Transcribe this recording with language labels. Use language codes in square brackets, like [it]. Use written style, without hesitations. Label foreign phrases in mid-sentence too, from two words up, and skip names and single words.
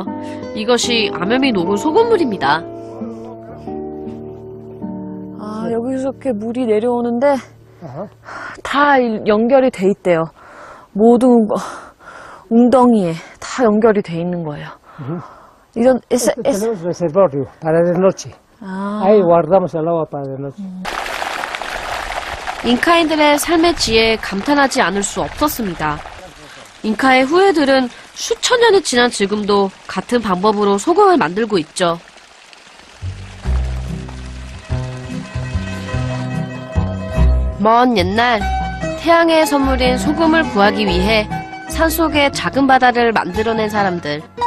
[ko] 이것이 암염이 녹은 소금물입니다. 아, 여기서 이렇게 물이 내려오는데 다 연결이 돼 있대요. 모든 웅덩이에 다 연결이 돼 있는 거예요. 이런 [es] Tenemos reservorio para de noche. 아. Ahí guardamos el agua para de noche. [ko] 잉카인들의 삶의 지혜에 감탄하지 않을 수 없었습니다. 잉카의 후예들은 수천 년이 지난 지금도 같은 방법으로 소금을 만들고 있죠. 먼 옛날 태양의 선물인 소금을 구하기 위해 산속의 작은 바다를 만들어낸 사람들.